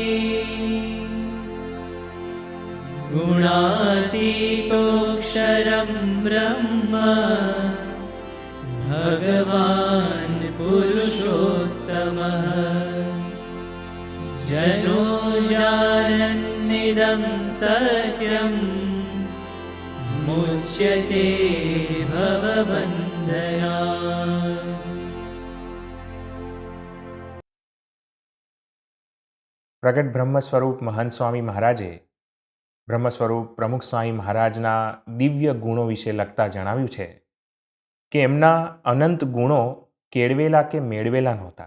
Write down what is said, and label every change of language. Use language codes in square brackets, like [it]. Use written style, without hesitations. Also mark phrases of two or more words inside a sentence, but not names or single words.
[sa] गुणातीतोऽक्षरं ब्रह्म भगवान् पुरुषोत्तमः। जनो जानन्निदं सत्यं मुच्यते भवबन्धनात्। [gu] પ્રગટ બ્રહ્મ સ્વરૂપ મહંત સ્વામી મહારાજે બ્રહ્મ સ્વરૂપ પ્રમુખ સ્વામી મહારાજના દિવ્ય ગુણો વિશે લખતા જણાવ્યું છે કે એમના અનંત ગુણો કેળવેલા કે મેળવેલા નહોતા.